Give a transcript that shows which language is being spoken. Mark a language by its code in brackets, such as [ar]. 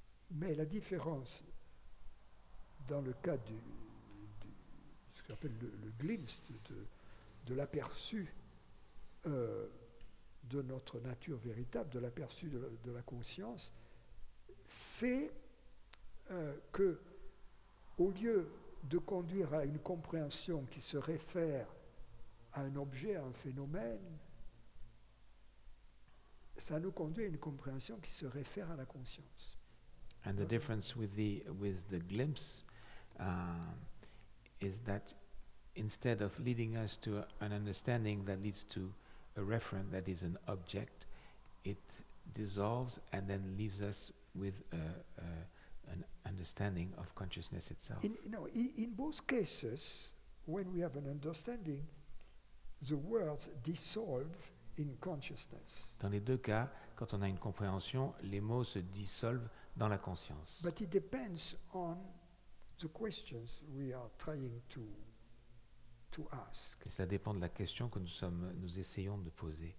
[fr] Mais la différence dans le cas ce qu'on appelle le glimpse, de l'aperçu de notre nature véritable, de l'aperçu de la conscience, c'est que, au lieu de conduire à une compréhension qui se réfère à un objet, à un phénomène, ça nous conduit à une compréhension qui se réfère à la conscience. [en] And the difference with the glimpse is that instead of leading us to an understanding that leads to a referent that is an object, it dissolves and then leaves us with an understanding of consciousness itself. In both cases, when we have an understanding, the words dissolve in consciousness. [fr] Dans les deux cas, quand on a une compréhension, les mots se dissolvent dans la conscience. [en] But it depends on the questions we are trying to ask. [fr] Et ça dépend de la question que nous essayons de poser.